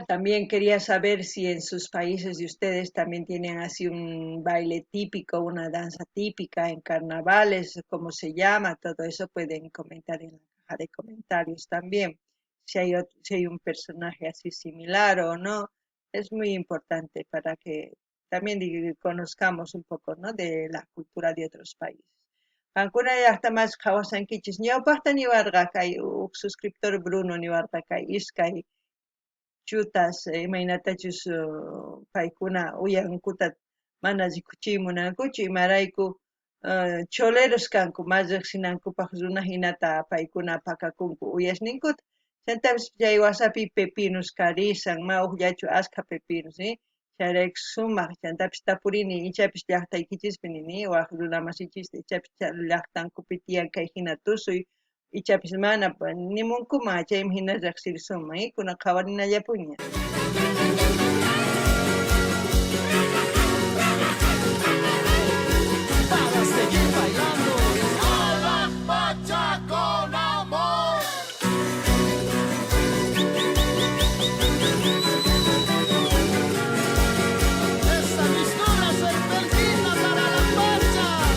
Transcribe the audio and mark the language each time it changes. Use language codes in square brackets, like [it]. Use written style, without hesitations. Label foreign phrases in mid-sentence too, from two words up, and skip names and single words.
[es] También quería saber si en sus países de ustedes también tienen así un baile típico, una danza típica en carnavales, cómo se llama, todo eso pueden comentar en la caja de comentarios también. Si hay un personaje así similar o no, es muy importante para que también conozcamos un poco, ¿no? De la cultura de otros países. [qu] Ancuna hasta más kawasan kichis. Ñawpaqta niwarqa kay suscriptor Bruno niwarqa kay iskay chutas imaynatachus paykuna uyankuta mana rikuchiymunankuchu imarayku choleros kanku mas riqsinankupaq runa hinata paykuna pakakunku uyashninkuta chaytapas chay wasapi pepinos karisan ma uqllachu ashka pepinos chayrayku sumaq chantapis tapurini ichapis llaqtaykichispi nini waq runa masichista ichapis llaqtankupi tiyan kay hina tusuy ichapis mana nimunkuma chaymi hina riqsirisuman kunan qhawarinallapuña. [es] Para seguir bailando, Bacha con amor. Esa mistura serpentina para la marcha.